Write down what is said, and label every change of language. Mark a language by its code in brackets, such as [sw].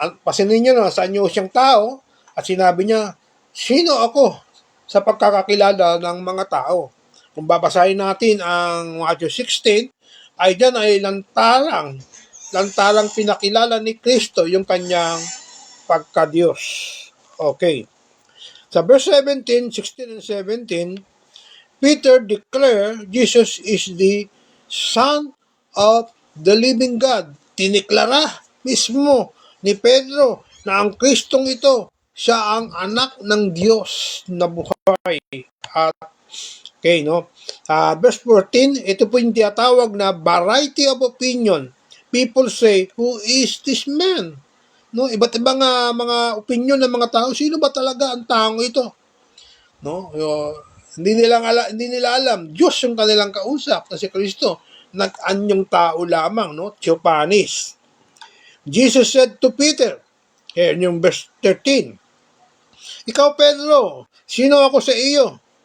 [tl] Pasinin niyo na sa inyo siyang tao at sinabi niya, sino ako sa pagkakakilala ng mga tao? Kung babasahin natin ang Matthew 16, ay dyan ay lantarang pinakilala ni Kristo yung kanyang pagka-Diyos. Okay. [en] Sa verse 17, 16 and 17, Peter declared Jesus is the Son of the living God. [tl] Tiniklara mismo ni Pedro na ang Kristong ito, siya ang anak ng Diyos na buhay. At okay, no? Verse 14, ito po yung tinatawag na [en] variety of opinion. People say, who is this man? [tl] No, iba't ibang mga opinion ng mga tao, sino ba talaga ang taong ito? No? Hindi nila alam, Diyos yung kanilang kausap na si Kristo. Nag-anyong tao lamang, no? Tsupanis. [en] Jesus said to Peter, here [tl] yung verse 13, Ikaw, Pedro, sino ako sa iyo?